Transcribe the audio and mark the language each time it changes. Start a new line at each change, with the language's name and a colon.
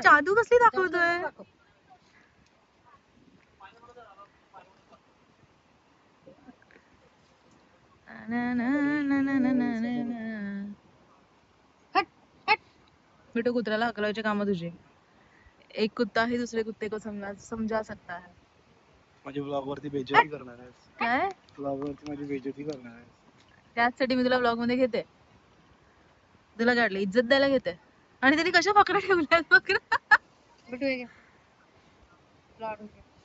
Marathi: जादू कसली जादू दाखवतोय. नको दाखवू. ना, ना, ना, ना, ना, ना, ना, ना. हट, हट. बिट्टू कुत्र्याला हकलायचे काम तुझे.
Hindi: एक कुत्ता ही दुसरे कुत्ते को समजा सकता है.
Marathi: माझ्या ब्लॉग वरती बेइज्जती करणार आहेस. काय ब्लॉग वरती माझी बेइज्जती करणार आहेस. त्याचसाठी मी तुला ब्लॉग मध्ये घेते. तुला काढले इज्जत द्यायला घेते. आणि त्यांनी कशा पकडा ठेवल्या बघ ना. बिट्टू हे घे. लाडू घे.